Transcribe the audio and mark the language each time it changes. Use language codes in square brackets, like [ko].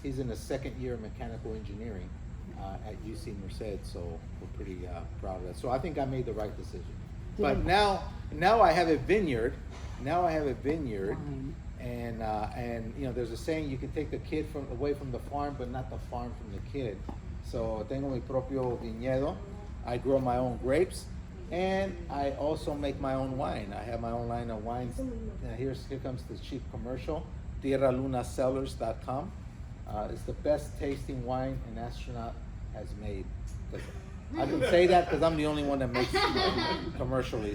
[en] He's in the 2nd year of mechanical engineering at UC Merced. So we're pretty proud of that. So I think I made the right decision. But now I have a vineyard. Now I have a vineyard. And you know, there's a saying, you can take the kid away from the farm, but not the farm from the kid. [es] So tengo mi propio viñedo. [en] I grow my own grapes, and I also make my own wine. I have my own line of wines. Here comes the cheap commercial. TierraLunaCellars.com. It's the best tasting wine an astronaut has made. I can say that because I'm the only one that makes it commercially.